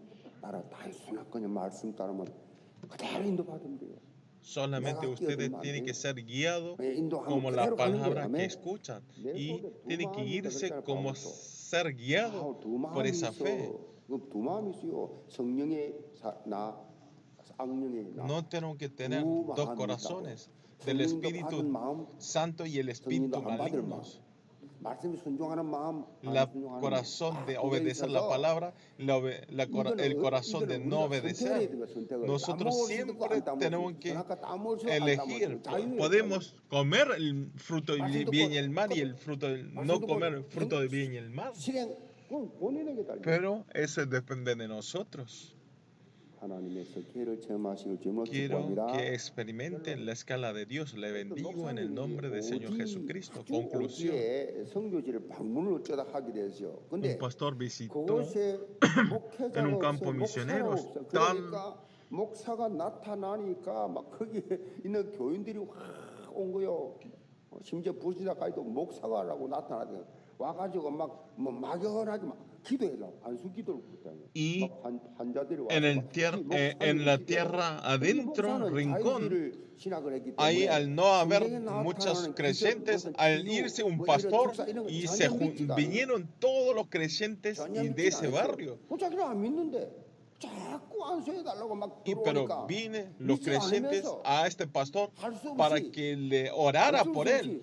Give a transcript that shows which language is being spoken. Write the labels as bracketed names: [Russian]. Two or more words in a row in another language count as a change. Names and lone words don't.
[Spanish] Solamente ustedes tienen que ser guiados como la palabra que escuchan y tienen que irse como ser guiados por esa fe. No tenemos que tener dos corazones, del Espíritu Santo y el Espíritu maligno. [Korean] 말씀에 순종하는 마음, [Spanish] el corazón de obedecer la palabra, el corazón de no obedecer. Nosotros siempre tenemos que elegir. Podemos comer el fruto del bien y el mal y el fruto no comer el fruto del bien y el mal. Pero eso depende de nosotros. Quiero que experimenten la escala de Dios. Le bendigo en el nombre del Señor Jesucristo. Conclusión. Un pastor visitó en un campo misionero. [Korean] 목사가 나타나니까 막 거기에 있는 교인들이 확 온 거요. 심지어 부시다까지도 목사가라고 나타나더니 와가지고 막 막연하게 막 기도해달라고 안수 기도를 했다고요. [Spanish] Y en la tierra adentro, rincón, ahí al no haber muchos creyentes, al irse un pastor y vinieron todos los creyentes de ese barrio. Pero vienen los creyentes a este pastor para que le orara por él.